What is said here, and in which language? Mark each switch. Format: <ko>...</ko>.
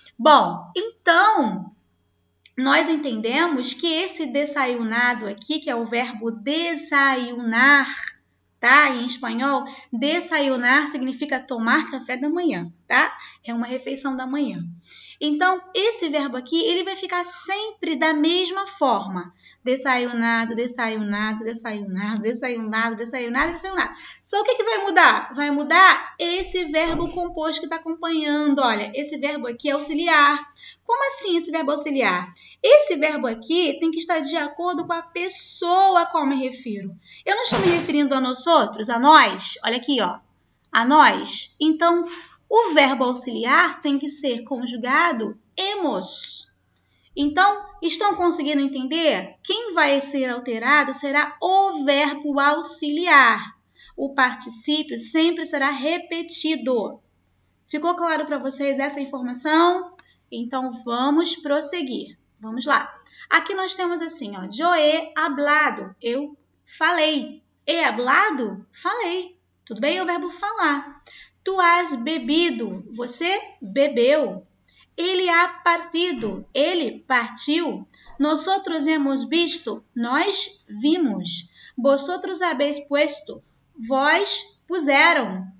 <pt>Bom, então nós entendemos que esse desayunado aqui, que é o verbo desayunar, tá? Em espanhol, desayunar significa tomar café da manhã, tá? É uma refeição da manhã. Então, esse verbo aqui, ele vai ficar sempre da mesma forma.</pt> <es>Desayunado, desayunado, desayunado, desayunado, desayunado, desayunado.</es> <pt>Só o que vai mudar? Vai mudar esse verbo composto que está acompanhando. Olha, esse verbo aqui é auxiliar. Como assim esse verbo auxiliar? Esse verbo aqui tem que estar de acordo com a pessoa a qual me refiro. Eu não estou me referindo a nós outros, a nós. Olha aqui, ó. A nós. Então, o verbo auxiliar tem que ser conjugado hemos. Então, estão conseguindo entender? Quem vai ser alterado será o verbo auxiliar. O particípio sempre será repetido. Ficou claro para vocês essa informação? Então, vamos prosseguir. Vamos lá. Aqui nós temos assim, ó,</pt> <es>yo he hablado,</es> <pt>eu falei.</pt> <es>He hablado?</es> <pt>Falei. Tudo bem? É o verbo falar.</pt> <es>Tu has bebido,</es> <pt>você bebeu. Ele</pt> <es>ha partido,</es> <pt>ele partiu.</pt> <es>Nosotros hemos visto,</es> <pt>nós vimos.</pt> <es>Vosotros habéis puesto,</es> <pt>vós puseram.</pt>